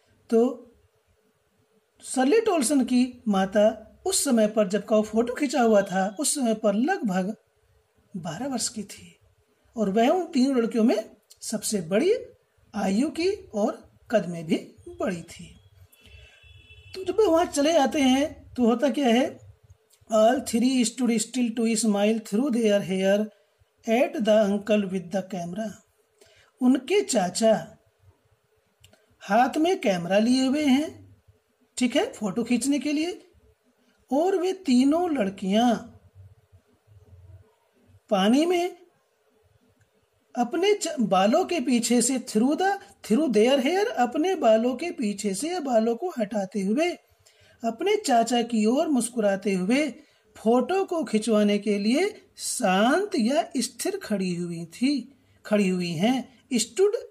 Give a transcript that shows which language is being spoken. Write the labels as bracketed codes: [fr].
[hi] तो सरलेट ओल्सन की माता उस समय पर, जब का वो फोटो खींचा हुआ था, उस समय पर लगभग 12 वर्ष की थी और वह उन तीनों लड़कियों में सबसे बड़ी आयु की और कद में भी बड़ी थी। तो जब वहां चले जाते हैं तो होता क्या है, [en] All 3 stood still to smile through their hair at the uncle with the camera। [hi] उनके चाचा हाथ में कैमरा लिए हुए हैं, ठीक है, फोटो खींचने के लिए, और वे तीनों लड़कियां पानी में अपने बालों के पीछे से थ्रू देयर हेयर, अपने बालों के पीछे से या बालों को हटाते हुए अपने चाचा की ओर मुस्कुराते हुए फोटो को खिंचवाने के लिए शांत या स्थिर खड़ी हुई हैं। स्टूड